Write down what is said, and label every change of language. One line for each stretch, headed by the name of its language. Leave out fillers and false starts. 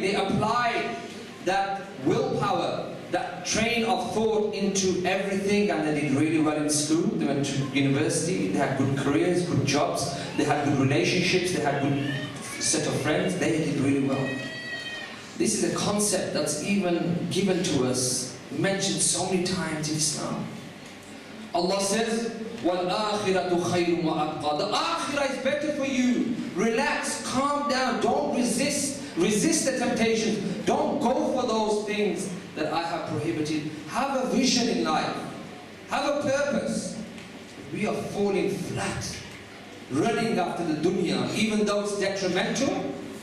English: They applied that willpower, that train of thought into everything, and they did really well in school. They went to university, they had good careers, good jobs, they had good relationships, they had good set of friends. They did really well. This is a concept that's even given to us, mentioned so many times in Islam. Allah says,
Arabic: وَالْآخِرَةُ خَيْرٌ وَأَبْقَى.
English: The akhirah is better for you. Relax, calm down, don't resist. Resist the temptations. Don't go for those things that I have prohibited. Have a vision in life. Have a purpose. We are falling flat, running after the dunya, even though it's detrimental.